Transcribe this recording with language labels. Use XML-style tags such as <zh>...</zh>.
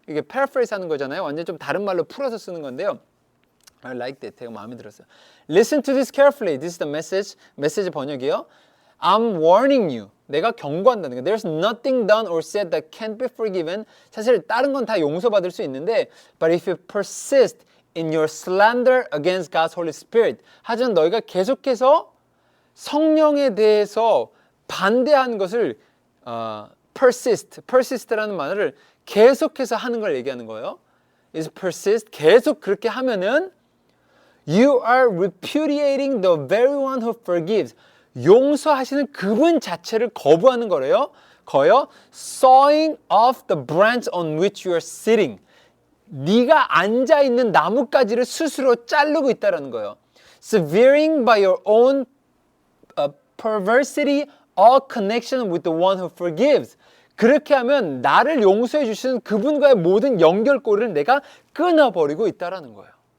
<ko>이게 paraphrase 하는 거잖아요. 완전 좀 다른 말로 풀어서 쓰는 건데요.</ko> <en>I like that.</en> <ko>되게 마음에 들었어요.</ko> <en>Listen to this carefully. This is the message.</en> <ko>메시지 번역이요.</ko> <en>I'm warning you.</en> <ko>내가 경고한다는 거.</ko> <en>There's nothing done or said that can't be forgiven.</en> <ko>사실 다른 건 다 용서받을 수 있는데</ko> <en>But if you persist in your slander against God's Holy Spirit.</en> <ko>하지만 너희가 계속해서 성령에 대해서 반대하는 것을 persist라는 말을 계속해서 하는 걸 얘기하는 거예요.</ko> <en>is persist.</en> <ko>계속 그렇게 하면은</ko> <en>you are repudiating the very one who forgives.</en> <ko>용서하시는 그분 자체를 거부하는 거래요.</ko> <en>sawing off the branch on which you are sitting.</en> <ko>네가 앉아 있는 나뭇가지를 스스로 자르고 있다라는 거예요.</ko> <en>severing by your own perversity all connection with the one who forgives.</en> <ko>그렇게 하면 나를 용서해 주시는 그분과의 모든 연결고리를 내가 끊어버리고 있다라는 거예요.</ko>